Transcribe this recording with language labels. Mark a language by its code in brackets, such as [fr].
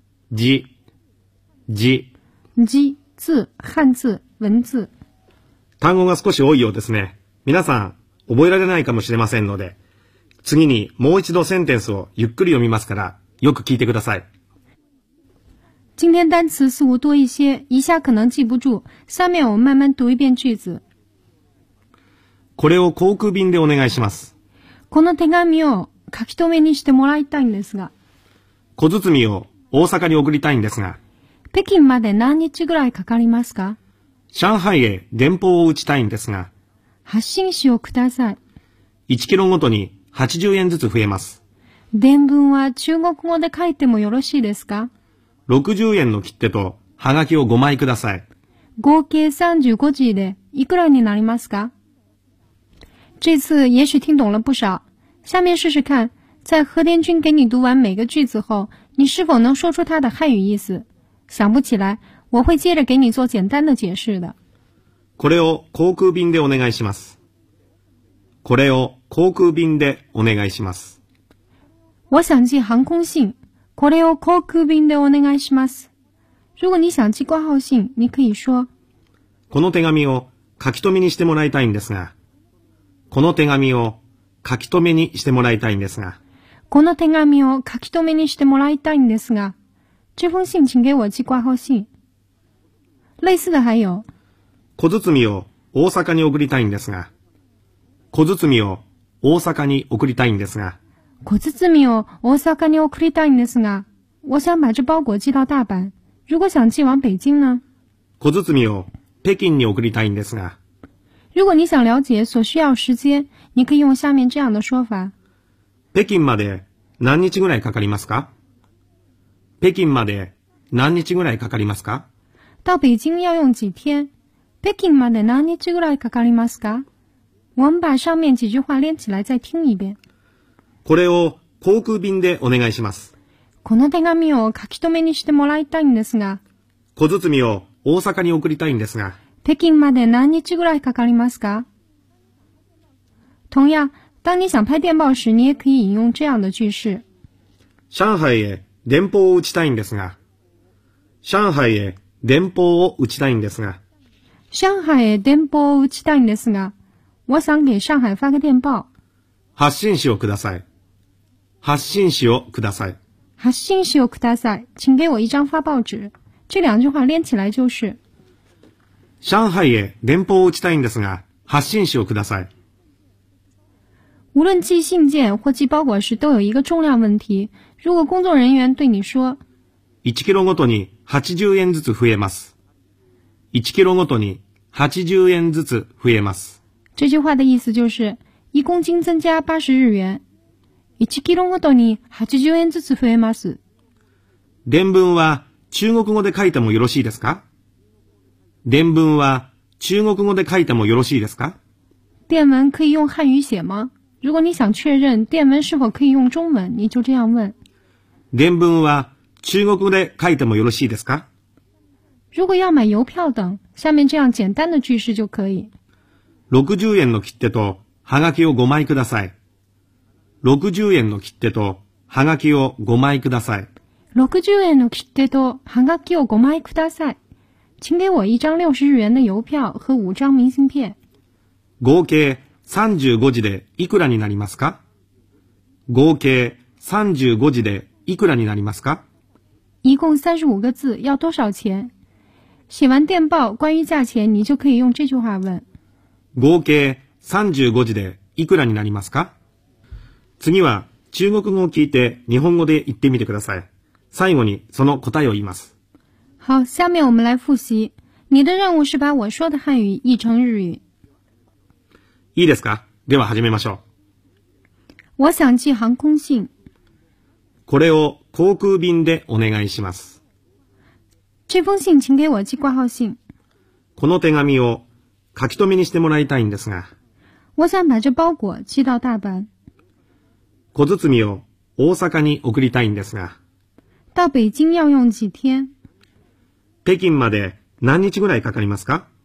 [zh] 字、字、字、字、汉字、文字。 [ja] 単語が少し多いようですね。皆さん、覚えられないかもしれませんので、次にもう一度センテンスをゆっくり読みますから、よく聞いてください。 [zh] 今天单词似乎多一些、一下可能记不住。下面我慢慢读一遍句子。 [ja] これを航空便でお願いします。この手紙を、書き留めにしてもらいたいんですが。小包みを大阪に送りたいんですが。北京まで何日ぐらいかかりますか？上海へ電報を打ちたいんですが。発信紙をください。 1キロごとに80円ずつ増えます。伝聞は中国語で書いてもよろしいですか？ 60円の切手とはがきを5枚ください。合計35字でいくらになりますか？ [zh] 这次也许听懂了不少。下面试试看，在和田君给你读完每个句子后，你是否能说出它的汉语意思？想不起来，我会接着给你做简单的解释的。 [ja] これを航空便でお願いします。これを航空便でお願いします。 [zh] 我想寄航空信。 [ja] これを航空便でお願いします。 [zh] 如果你想寄挂号信，你可以说。 [ja] この手紙を書き留めにしてもらいたいんですが、この手紙を書き留めにしてもらいたいんですが。この手紙を書き留めにしてもらいたいんですが。 [zh] 这封信请给我寄挂号信。类似的还有。 [ja] 小包みを大阪に送りたいんですが。小包みを大阪に送りたいんですが。小包みを大阪に送りたいんですが。 [zh] 我想把这包裹寄到大阪。如果想寄往北京呢？ [ja] 小包みを北京に送りたいんですが。 [zh] 如果你想了解所需要时间，你可以用下面这样的说法。 [ja] 北京まで何日ぐらいかかりますか？北京まで何日ぐらいかかりますか？ [zh] 到北京要用几天？ [ja] 北京まで何日ぐらいかかりますか？ [zh] 我们把上面几句话连起来再听一遍。 [ja] これを航空便でお願いします。この手紙を書き留めにしてもらいたいんですが。小包を大阪に送りたいんですが。北京まで何日ぐらいかかりますか？ [zh] 同样，当你想拍电报时，你也可以引用这样的句式。 [ja] 上海へ電報を打ちたいんですが。上海へ電報を打ちたいんですが。上海へ電報を打ちたいんですが。 [zh] 我想给上海发个电报。 [ja] 発信紙をください。発信紙をください。発信紙をください。 [zh] 请给我一张发报纸。这两句话连起来就是。 [ja] 上海へ電報を打ちたいんですが、発信紙をください。 [zh] 无论寄信件或寄包裹时都有一个重量问题。如果工作人员对你说。 [ja] 1キロごとに80円ずつ増えます。1キロごとに80円ずつ増えます。 [zh] 这句话的意思就是一公斤增加80日元。 [ja] 1キロごとに80円ずつ増えます。伝文は中国語で書いてもよろしいですか？伝文は中国語で書いてもよろしいですか？ [zh] 伝文可以用汉语写吗？如果你想确认伝文是否可以用中文，你就这样问。 [ja] 伝文は中国語で書いてもよろしいですか？ [zh] 如果要买邮票等，下面这样简单的句式就可以。 [ja] 60円の切手とハガキを5枚ください。60円の切手とハガキを5枚ください。 60円の切手とハガキを5枚ください。 [zh] 请给我一张60日元的邮票和5张明信片。 [ja] 合計35字でいくらになりますか？合計35字でいくらになりますか？ [zh] 一共35个字要多少钱？写完电报关于价钱你就可以用这句话问。 [ja] 合計35字でいくらになりますか？次は中国語を聞いて日本語で言ってみてください。最後にその答えを言います。 [zh] 好，下面我们来复习。你的任务是把我说的汉语译成日语。 [ja] いいですか？では始めましょう。 [zh] 我想寄航空信。 [ja] これを航空便でお願いします。 [zh] 这封信请给我寄挂号信。 [ja] この手紙を書き留めにしてもらいたいんですが。 [zh] 我想把这包裹寄到大阪。 [ja] 小包を大阪に送りたいんですが。 [zh] 到北京要用几天？ [ja] 北京まで何日ぐらいかかりますか？